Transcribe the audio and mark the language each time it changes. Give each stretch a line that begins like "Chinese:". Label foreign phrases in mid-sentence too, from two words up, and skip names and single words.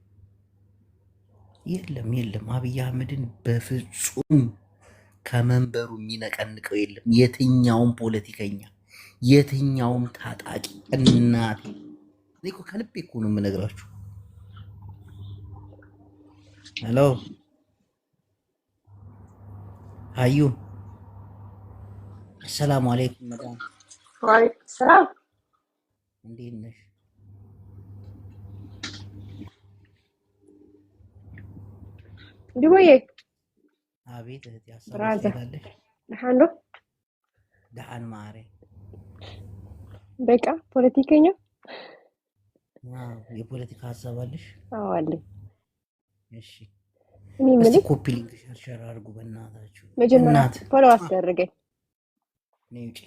Amharic: የለም። አብይ አህመድን በፍጹም ከመንበሩ የሚነቀንቀው የለም። የትኛውም ፖለቲከኛ፣ የትኛውም ታጣቂ እናቴ እኔ እኮ ከልቤ እኮ ነው የምነግራችሁ። ሄሎ አዩ፣
Arabic: السلام عليكم
Amharic: መዳም።
Arabic: وعليكم السلام።
Amharic: እንዴት ነሽ? ድቦዬ አቤት እህቴ፣ ብራዘር አሳብላለሽ
Tigrinya: ደሓን ዶ? ደሓን ማሬ።
Amharic: በቃ ፖለቲከኛ የፖለቲካ ሀሳብ አለሽ? አዎ አለኝ። እሺ እኔ እስቲ የምልህ
English: copy link share share
Amharic: አድርጉ በእናታችሁ። መጀመሪያ እናት ፎሎ አስደርገኝ። ነይ ውጪ።